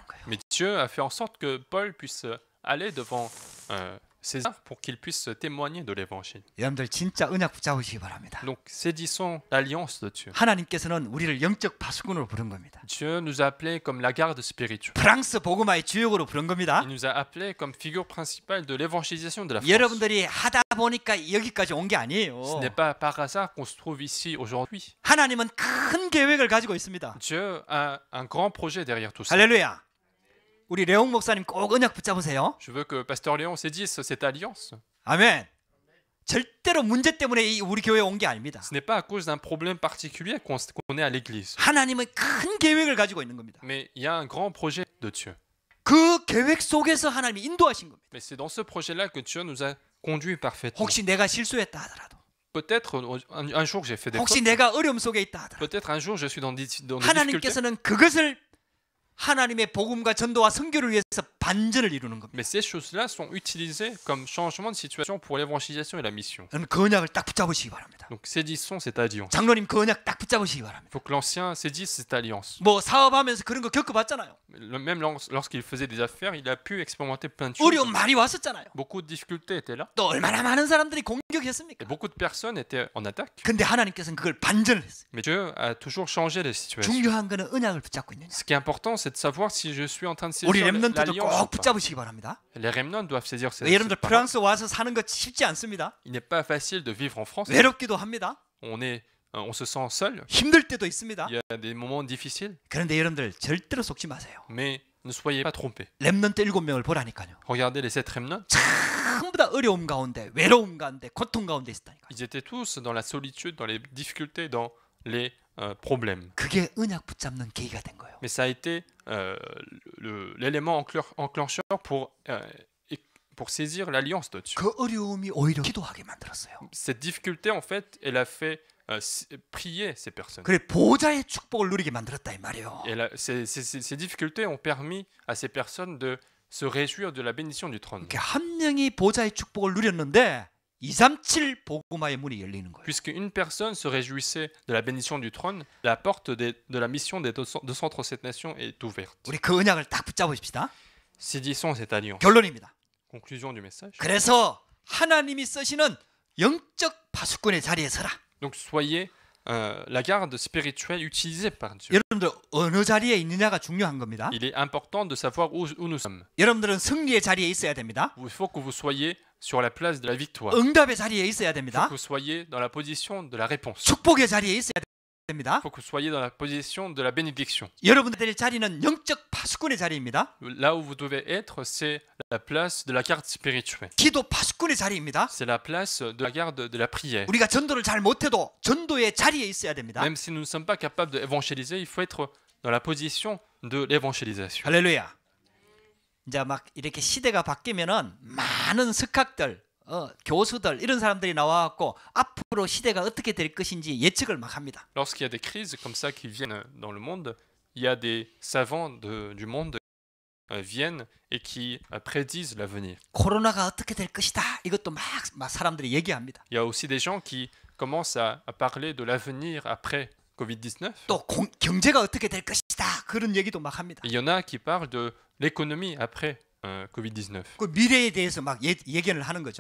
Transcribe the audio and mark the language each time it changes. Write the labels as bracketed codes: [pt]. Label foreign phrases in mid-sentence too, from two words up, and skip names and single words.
[fr] Mais Dieu a fait en sorte que Paul puisse aller devant saisir pour qu'ils puissent témoigner de l'évangile. [ko] 여러분들 진짜 언약 붙잡으시기 바랍니다. [fr] Donc saisissons l'alliance de Dieu. [ko] 하나님께서는 우리를 영적 파수꾼으로 부른 겁니다. [fr] Dieu nous a appelés comme la garde spirituelle. [ko] 프랑스 복음화의 주역으로 부른 겁니다. [fr] Il nous a appelés comme figure principale de l'évangélisation de la France. [ko] 여러분들이 하다 보니까 여기까지 온 게 [fr] Ce [ko] 아니에요. [fr] n'est pas par hasard qu'on se trouve ici aujourd'hui. [ko] 하나님은 큰 계획을 가지고 있습니다. [fr] Dieu a un grand projet derrière tout ça. [ko] 할렐루야. 우리 레옹 목사님 꼭 언약 붙잡으세요. [fr] Je veux que Pasteur Léon saisisse cette alliance. [ko] 아멘. 절대로 문제 때문에 우리 교회에 온 게 아닙니다. [fr] Ce n'est pas à cause d'un problème particulier qu'on est à l'église. [ko] 하나님은 큰 계획을 가지고 있는 겁니다. [fr] Mais il y a un grand projet de Dieu. [ko] 그 계획 속에서 하나님이 인도하신 겁니다. [fr] Mais c'est dans ce projet-là que Dieu nous a conduits parfaitement. [ko] 혹시 내가 실수했다 하더라도, [fr] Peut-être un jour j'ai fait des [ko] 혹시 [fr] fautes. [ko] 내가 어려움 속에 있다 하더라도, [fr] Peut-être un jour je suis dans des difficultés. [ko] 하나님께서는 그것을 하나님의 복음과 전도와 선교를 위해서 반전을 이루는 겁니다. [fr] Mais ces choses-là sont utilisées comme changement de situation pour l'évangélisation et la mission. [ko] 저는 그 언약을 딱 붙잡으시기 바랍니다. [fr] Donc saisissons cette alliance. [ko] 장로님 그 언약 딱 붙잡으시기 바랍니다. [fr] Il faut que l'ancien saisisse cette alliance. [ko] 뭐 사업하면서 그런 거 겪어봤잖아요. [fr] Même lorsqu'il faisait des affaires, il a pu expérimenter plein de choses. [ko] 어려움 많이 왔었잖아요. [fr] Beaucoup de difficultés étaient là. [ko] 또 얼마나 많은 사람들이 [fr] Et [ko] 공격했습니까? [fr] beaucoup de personnes étaient en attaque. [ko] 근데 하나님께서는 그걸 반전을 했어요. [fr] Mais Dieu a toujours changé les situations. [ko] 중요한 거는 언약을 붙잡고 있느냐. [fr] Ce qui est important, c'est de savoir si je suis en train de [ko] 우리 [fr] saisir [ko] 렘넌트도 [fr] l'alliance ou [ko] 꼭 [fr] pas. [ko] 붙잡으시기 바랍니다. [fr] Les remnants doivent saisir cette [ko] 여러분들 [fr] cette parole. [ko] 프랑스 와서 사는 거 쉽지 않습니다. [fr] Il n'est pas facile de vivre en France. [ko] 외롭기도 합니다. [fr] On se sent seul. [ko] 힘들 때도 있습니다. [fr] Il y a des moments difficiles. [ko] 그런데 여러분들 절대로 속지 마세요. [fr] Mais ne soyez pas trompés. [ko] 렘넌트 7명을 보라니까요. [fr] Regardez les 7 remnants. [ko] 전부 다 어려움 가운데, 외로움 가운데, 고통 가운데 있었다니까요. [fr] Ils étaient tous dans la solitude, dans les difficultés, dans les problèmes. [ko] 그게 언약 붙잡는 계기가 된 거예요. [fr] Mais ça a été l'élément enclencheur pour saisir l'alliance de Dieu. [ko] 그 어려움이 오히려 기도하게 만들었어요. [fr] Cette difficulté, en fait, elle a fait prier ces personnes. [ko] 그래 보좌의 축복을 누리게 만들었다 이 말이에요. [fr] Et ces difficultés ont permis à ces personnes de se réjouir de la bénédiction du trône. [ko] 이렇게 한 명이 보좌의 축복을 누렸는데 237 복음화의 문이 열리는 거예요. [fr] Puisque une personne se réjouissait de la bénédiction du trône, la porte de la mission des 237 nations est ouverte. [ko] 우리 그 언약을 딱 붙잡으십시다. [fr] Saisissons cette alliance. [ko] 결론입니다. [fr] Conclusion du message. [ko] 그래서 하나님이 쓰시는 영적 파수꾼의 자리에 서라. [fr] Donc soyez la garde spirituelle utilisée par Dieu. [ko] 여러분들 어느 자리에 있느냐가 중요한 겁니다. [fr] Il est important de savoir où nous sommes. [ko] 여러분들은 승리의 자리에 있어야 됩니다. [fr] Il faut que vous soyez sur la place de la victoire. [ko] 응답의 자리에 있어야 [fr] Il faut [ko] 됩니다. [fr] que vous soyez dans la position de la réponse. [ko] 축복의 자리에 있어야 됩니다. [fr] Il faut que vous soyez dans la position de la bénédiction. [ko] 여러분들의 자리는 영적 파수꾼의 자리입니다. [fr] Là où vous devez être, c'est la place de la garde spirituelle. [ko] 기도 파수꾼의 자리입니다. [fr] C'est la place de la garde de la prière. [ko] 우리가 전도를 잘 못해도 전도의 자리에 있어야 됩니다. [fr] Même si nous ne sommes pas capables d'évangéliser, il faut être dans la position de l'évangélisation. [ko] 할렐루야. 이제 막 이렇게 시대가 바뀌면은 많은 석학들, 교수들 이런 사람들이 나와갖고 앞으로 시대가 어떻게 될 것인지 예측을 막 합니다. [fr] Lorsqu'il y a des crises comme ça qui viennent dans le monde, il y a des savants du monde qui viennent et qui prédisent l'avenir. [ko] 코로나가 어떻게 될 것이다. 이것도 막 사람들이 얘기합니다. [fr] Il y a aussi des gens qui commencent à parler de l'avenir après Covid-19. [ko] 또 경제가 어떻게 될 것이다. 그런 얘기도 막 합니다. [fr] Il y en a qui parlent de l'économie après Covid-19. [ko] 그 미래에 대해서 막 예견을 하는 거죠.